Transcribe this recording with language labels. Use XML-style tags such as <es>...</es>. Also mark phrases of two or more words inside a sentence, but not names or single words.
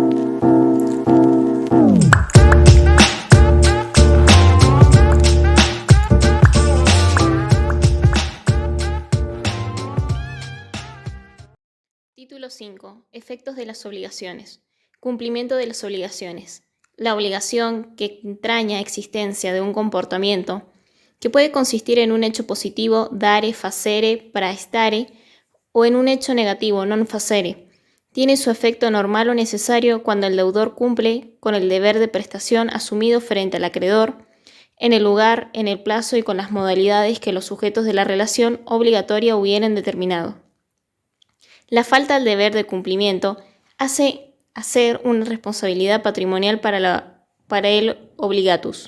<es>Título 5. Efectos de las obligaciones. Cumplimiento de las obligaciones. La obligación que entraña existencia de un comportamiento que puede consistir en un hecho positivo,</es> <la>dare, facere, praestare,</la> <es>o en un hecho negativo,</es> <la>non facere.</la> <es>Tiene su efecto normal o necesario cuando el deudor cumple con el deber de prestación asumido frente al acreedor, en el lugar, en el plazo y con las modalidades que los sujetos de la relación obligatoria hubieran determinado. La falta del deber de cumplimiento hace hacer una responsabilidad patrimonial para el obligatus.</es>